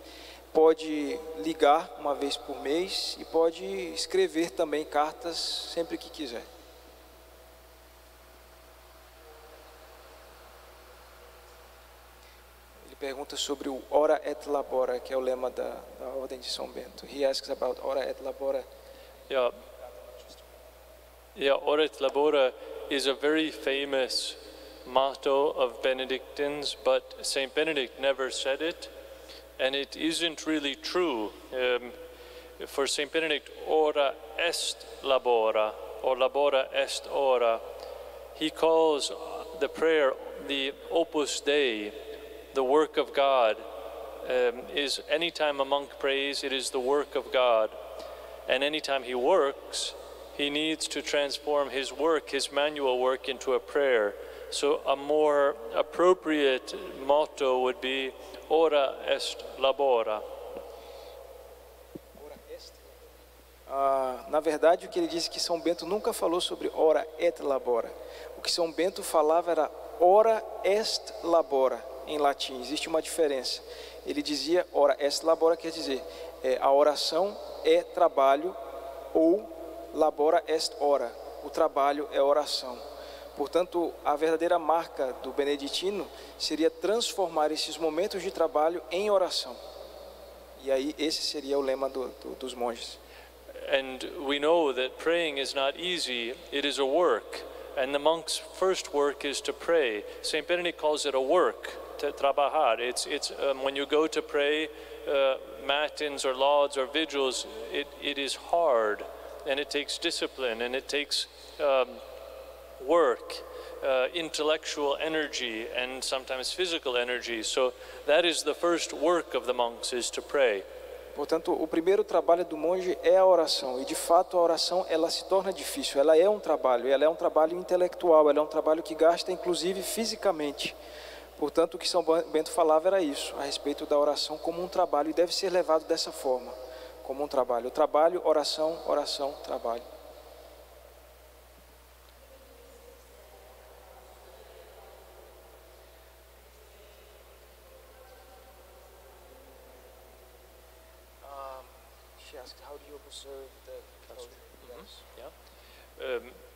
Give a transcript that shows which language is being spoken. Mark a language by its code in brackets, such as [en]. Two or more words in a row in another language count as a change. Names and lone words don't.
[pt] Pode ligar uma vez por mês e pode escrever também cartas sempre que quiser. Ele pergunta sobre o [la] Ora et Labora, [pt] que é o lema da Ordem de São Bento. [en] He asks about Ora et Labora. Yeah, [la] Ora et Labora [en] is a very famous motto of Benedictines, but Saint Benedict never said it. And it isn't really true. For Saint Benedict, [la] ora est labora, or labora est ora. [en] He calls the prayer the [la] Opus Dei, [en] the work of God. Is anytime a monk prays, it is the work of God. And anytime he works, he needs to transform his work, his manual work, into a prayer. So a more appropriate motto would be [la] Ora est labora. [pt] Na verdade, o que ele disse que São Bento nunca falou sobre [la] ora et labora. [pt] O que São Bento falava era [la] ora est labora, [pt] em latim. Existe uma diferença. Ele dizia [la] ora est labora, [pt] quer dizer, a oração é trabalho, ou [la] labora est ora, [pt] o trabalho é oração. Portanto, a verdadeira marca do beneditino seria transformar esses momentos de trabalho em oração. E aí esse seria o lema dos monges. [en] And we know that praying is not easy, it is a work. And the monk's first work is to pray. Saint Benedict calls it a work, to trabajar. It's when you go to pray matins or lauds or vigils, it is hard, and it takes discipline, and it takes work, intellectual energy, and sometimes physical energy. So that is the first work of the monks, is to pray. [pt] Portanto, o primeiro trabalho do monge é a oração, e de fato a oração ela se torna difícil, ela é um trabalho intelectual, ela é um trabalho que gasta inclusive fisicamente. Portanto, o que São Bento falava era isso, a respeito da oração como um trabalho, e deve ser levado dessa forma, como um trabalho. O trabalho, oração, oração, trabalho. [en] How do you observe the closure?